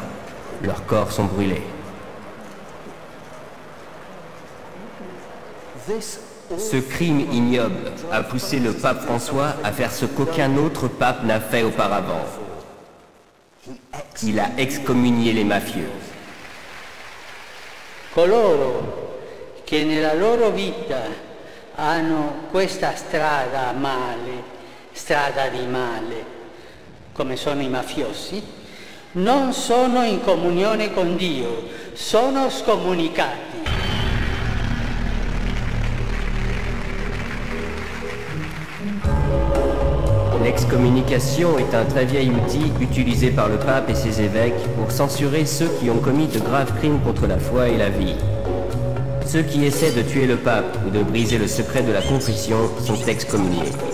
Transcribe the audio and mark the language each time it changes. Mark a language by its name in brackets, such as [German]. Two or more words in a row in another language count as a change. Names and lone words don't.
[French] Leurs corps sont brûlés. Ce crime ignoble a poussé le pape François à faire ce qu'aucun autre pape n'a fait auparavant. Il a excommunié les mafieux. [Italian] Coloro che nella loro vita hanno questa strada male, strada di male, come sono i mafiosi, non sono in comunione con Dio, sono scomunicati. [French] L'excommunication est un très vieil outil utilisé par le pape et ses évêques pour censurer ceux qui ont commis de graves crimes contre la foi et la vie. Ceux qui essaient de tuer le pape ou de briser le secret de la confession sont excommuniés.